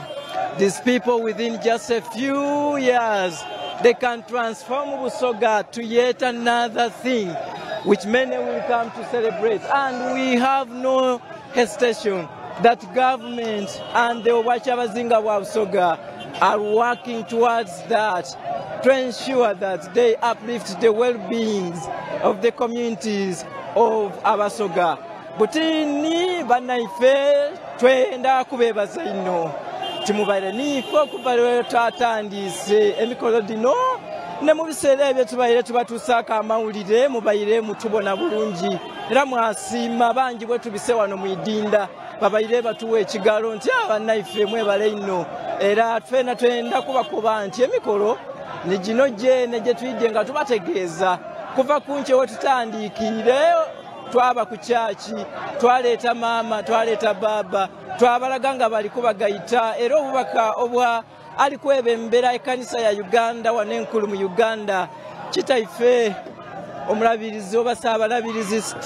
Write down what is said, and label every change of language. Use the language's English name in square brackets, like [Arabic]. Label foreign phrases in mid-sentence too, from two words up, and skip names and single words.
[English] These people within just a few years, they can transform Busoga to yet another thing, which many will come to celebrate. And we have no hesitation that government and the Kyasa-Kyabazinga wa Busoga are working towards that to ensure that they uplift the well-beings of the communities of Abasoga. [Soga] Butini banaife twenda kubebaza ino timubaire nifo kuva lwe twatandise emikolo dino ne mu biseera ebyo tubaire tubatusaka amawulire mubaire mutubona bulungi era mwasiima bangi bwe tubise wano mu idinda babaire batuwa ekigalo nti abannaife mwebale ino era twena twenda kubakuba nti emikolo ni gino gyene gye tuyidde nga tubategeeza kuva ku nkye we tutandiikire twaba ku kyaki twaleeta maama twaleeta baaba twabalaga nga bali kubagayita era obubaka obwa ali kwebembera ekkanisa ya Uganda wano enkulu mu Uganda kitaife omulabirizi oba saabalabirizi